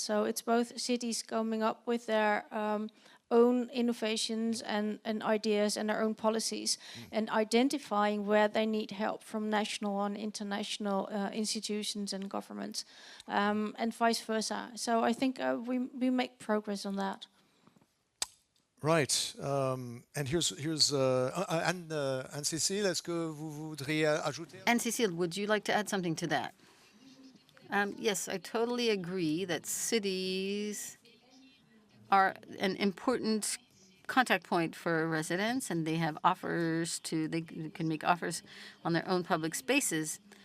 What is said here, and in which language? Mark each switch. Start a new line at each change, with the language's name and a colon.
English: So it's both cities coming up with their own innovations and ideas and their own policies and identifying where they need help from national and international institutions and governments and vice versa. So I think we make progress on that. Right. And here's
French: Anne-Cécile, est-ce que vous voudriez ajouter?
English: Anne-Cécile, would you like to add something to that? Yes, I totally agree that cities are an important contact point for residents, and they have offers they can make offers on their own public spaces.